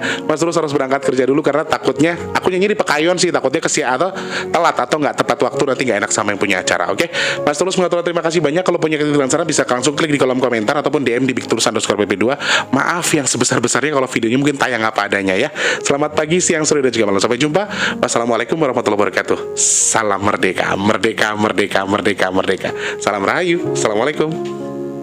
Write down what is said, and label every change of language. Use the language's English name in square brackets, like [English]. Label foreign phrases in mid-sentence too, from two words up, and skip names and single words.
[Indonesian] Mas Tulus harus berangkat kerja dulu karena takutnya aku nyanyi di Pekayon sih, takutnya atau telat atau nggak tepat waktu, nanti nggak enak sama yang punya acara. Oke, Mas Tulus mengatur, terima kasih banyak. Kalau punya kritikan saran bisa langsung klik di kolom komentar ataupun DM di @bigtulus_pp2. Maaf yang sebesar-besarnya kalau videonya mungkin tayang apa adanya ya. Selamat pagi, siang, sore, dan juga malam. Sampai jumpa. [Arabic] والسلام عليكم ورحمة الله وبركاته. [Indonesian] Salam merdeka, merdeka, merdeka, merdeka, merdeka. Salam rahayu. Assalamualaikum.